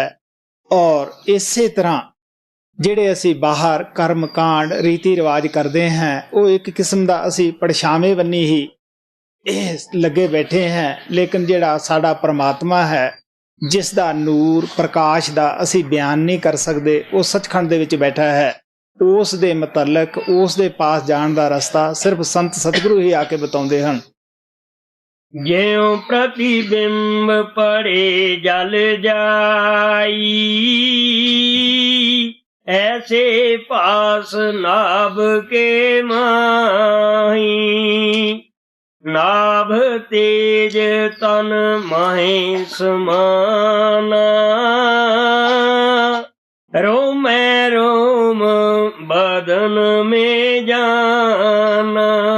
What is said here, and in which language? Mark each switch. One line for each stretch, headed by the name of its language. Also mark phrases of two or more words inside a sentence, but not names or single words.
Punjabi: ਔਰ ਇਸੇ ਤਰ੍ਹਾਂ ਜਿਹੜੇ ਅਸੀਂ ਬਾਹਰ ਕਰਮ ਕਾਂਡ ਰੀਤੀ ਰਿਵਾਜ ਕਰਦੇ ਹਾਂ, ਉਹ ਇੱਕ ਕਿਸਮ ਦਾ ਅਸੀਂ ਪਰਛਾਵੇਂ ਬੰਨੀ ਹੀ ਲੱਗੇ ਬੈਠੇ ਹਾਂ। ਲੇਕਿਨ ਜਿਹੜਾ ਸਾਡਾ ਪਰਮਾਤਮਾ ਹੈ, ਜਿਸ ਦਾ ਨੂਰ ਪ੍ਰਕਾਸ਼ ਦਾ ਅਸੀਂ ਬਿਆਨ ਨਹੀਂ ਕਰ ਸਕਦੇ, ਉਹ ਸੱਚਖੰਡ ਦੇ ਵਿੱਚ ਬੈਠਾ ਹੈ। ਉਸ ਦੇ ਮੁਤਲਕ ਉਸ ਦੇ ਪਾਸ ਜਾਣ ਦਾ ਰਸਤਾ ਸਿਰਫ ਸੰਤ ਸਤਿਗੁਰੂ ਹੀ ਆ ਕੇ ਬਤਾਉਂਦੇ ਹਨ।
Hindi: ज्यों प्रतिबिंब पड़े जल जाई, ऐसे पास नाभ के माही। नाभ तेज तन माहे समाना, रोम रोम बदन में जाना।